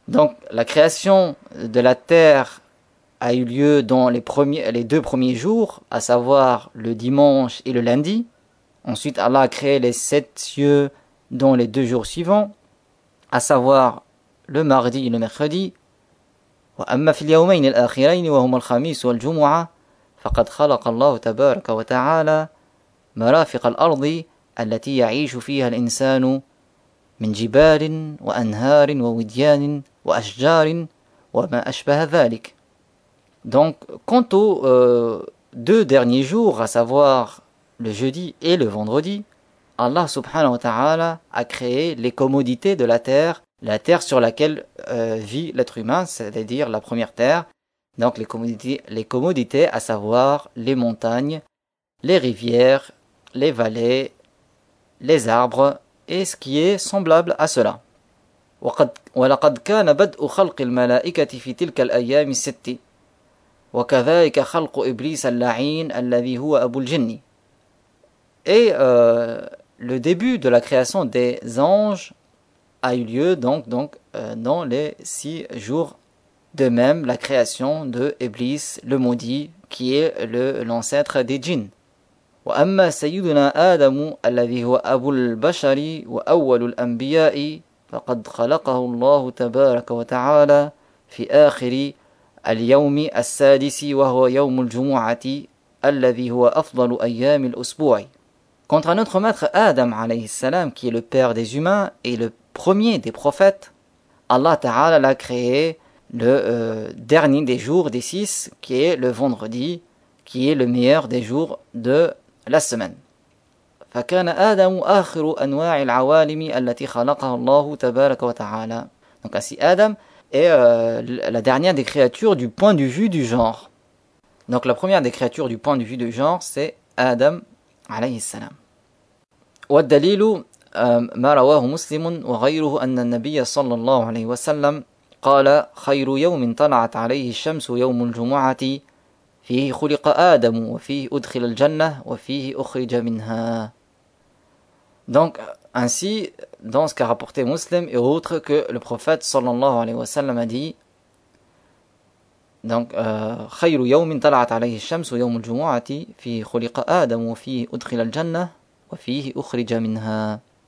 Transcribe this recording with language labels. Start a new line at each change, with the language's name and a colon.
French: Donc la création de la terre a eu lieu dans les deux premiers jours, à savoir le dimanche et le lundi. Ensuite Allah a créé les sept cieux dans les deux jours suivants, à savoir le mardi et le mercredi.
Arabic: وأما في اليومين الآخرين وهما الخميس والجمعة فقد خلق الله تبارك وتعالى مرافق الأرض التي يعيش فيها الإنسان من جبال وأنهار ووديان وأشجار وما أشبه ذلك.
French: Donc, quant aux deux derniers jours, à savoir le jeudi et le vendredi, Allah subhanahu wa ta'ala a créé les commodités de la terre sur laquelle vit l'être humain, c'est-à-dire la première terre, donc les commodités, à savoir les montagnes, les rivières, les vallées, les arbres et ce qui est semblable à cela.
Arabic: وَلَقَدْ كَانَ بَدْءُ خَلْقِ الْمَلَائِكَةِ فِي تِلْكَ الْأَيَّامِ السِّتِّ وَكَذَلِكَ خَلْقُ إِبْلِيسَ اللَّعِينَ الَّذِي هُوَ أَبُو الْجِنِّ.
French: Et le début de la création des anges a eu lieu donc dans les six jours. De même, la création de Iblis, le maudit, qui est l'ancêtre des djinns.
Arabic: وأما سيدنا آدم الذي هو أبو البشر وأول الأنبياء فقد خلقه الله تبارك وتعالى في آخر اليوم السادس وهو يوم الجمعة الذي هو أفضل أيام الأسبوع.
French: Quant à notre maître Adam
Arabic: عليه السلام,
French: qui est le père des humains et le premier des prophètes, Allah Ta'ala l'a créé le dernier des jours des six, qui est le vendredi, qui est le meilleur des jours de la semaine.
Arabic: فكان آدم آخر أنواع العوالم التي خلقها الله تبارك وتعالى.
French: Donc ainsi Adam est la dernière des créatures du point de vue du genre. Donc la première des créatures du point de vue du genre c'est Adam
Arabic: عليه السلام. والدليل ما رواه مسلم وغيره أن النبي صلى الله عليه وسلم قال خير يوم طلعت عليه الشمس يوم الجمعة فيه خلق آدم وفيه أدخل الجنة وفيه أخرج منها.
French: Donc ainsi dans ce qu'a rapporté Muslim et autres que le prophète sallallahu alayhi wa sallam a dit donc
Arabic: خير يوم طلعت عليه الشمس يوم الجمعة فيه خلق آدم وفيه أدخل الجنة وفيه أخرج منها.